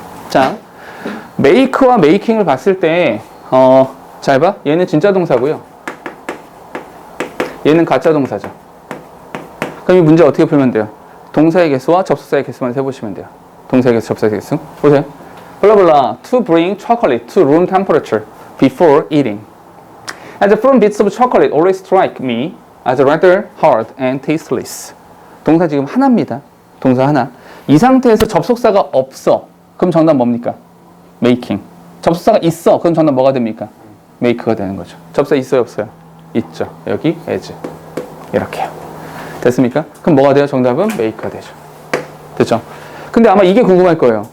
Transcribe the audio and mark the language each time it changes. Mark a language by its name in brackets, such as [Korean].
[Korean] 자, make와 making을 봤을 때 잘 봐. 얘는 진짜 동사고요. 얘는 가짜 동사죠. 그럼 이 문제 어떻게 풀면 돼요? 동사의 개수와 접속사의 개수만 세보시면 돼요. 동사의 개수, 접속사의 개수. 보세요. 블라블라 [English] to bring chocolate to room temperature before eating. As the firm bits of chocolate always strike me as rather hard and tasteless. [Korean] 동사 지금 하나입니다. 동사 하나. 이 상태에서 접속사가 없어. 그럼 정답 뭡니까? making. 접속사가 있어. 그럼 정답 뭐가 됩니까? make가 되는 거죠. 접속사 있어요, 없어요? 있죠. 여기 as. 이렇게요. 됐습니까? 그럼 뭐가 돼요? 정답은 make가 되죠. 됐죠? 근데 아마 이게 궁금할 거예요.